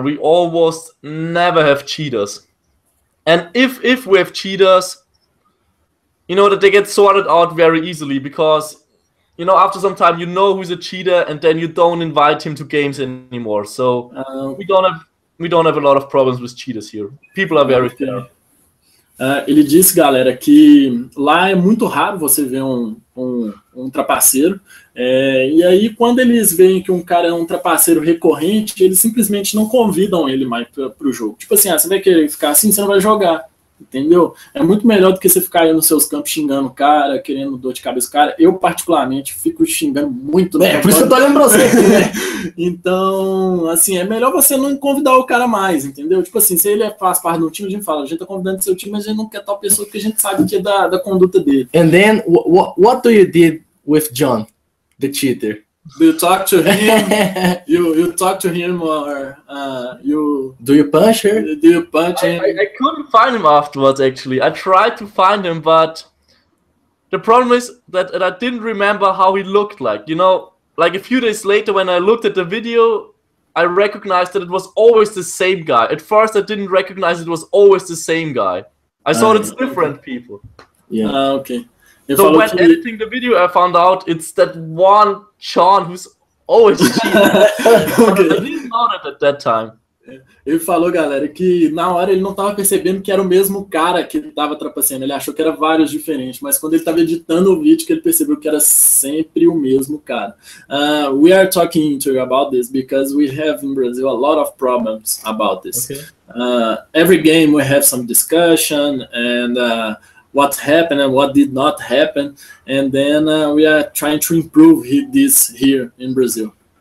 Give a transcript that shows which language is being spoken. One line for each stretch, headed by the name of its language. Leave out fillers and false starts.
English: We almost never have cheaters. And if we have cheaters, you know that they get sorted out very easily, because, you know, after some time, you know who's a cheater, and then you don't invite him to games anymore. So we don't have a lot of problems with cheaters here. People are very fair.
Portuguese: Ele disse, galera, que lá é muito raro você ver um trapaceiro, e aí quando eles veem que um cara é um trapaceiro recorrente, eles simplesmente não convidam ele mais para o jogo. Tipo assim, você vai querer ficar assim, você não vai jogar, entendeu? É muito melhor do que você ficar aí nos seus campos xingando o cara, querendo dor de cabeça do cara. Eu, particularmente, fico xingando muito. Por isso que eu tô olhando pra você aqui, né? Então, assim, é melhor você não convidar o cara mais, entendeu? Tipo assim, se ele faz parte do time, a gente fala, a gente tá convidando seu time, mas a gente não quer tal pessoa porque a gente sabe que é da conduta dele.
English: And then, what do you did with John, the cheater? Do you talk to him? you talk to him, or do you punch her? Do you punch him? I couldn't find him afterwards. Actually, I tried to find him, but the problem is that I didn't remember how he looked like. You know, like a few days later, when I looked at the video, I recognized that it was always the same guy. At first, I didn't recognize it was always the same guy. I thought it's different people. Yeah. Okay. So when editing the video, I found out it's that one John who's always cheating. Okay. I didn't know that at that time.
Portuguese: Ele falou, galera, que na hora ele não estava percebendo que era o mesmo cara que estava trapaceando. Ele achou que era vários diferentes, mas quando ele estava editando o vídeo, que ele percebeu que era sempre o mesmo cara.
English: We are talking to you about this because we have in Brazil a lot of problems about this. Okay. Every game we have some discussion and what happened and what did not happen, and then we are trying to improve this here in Brazil.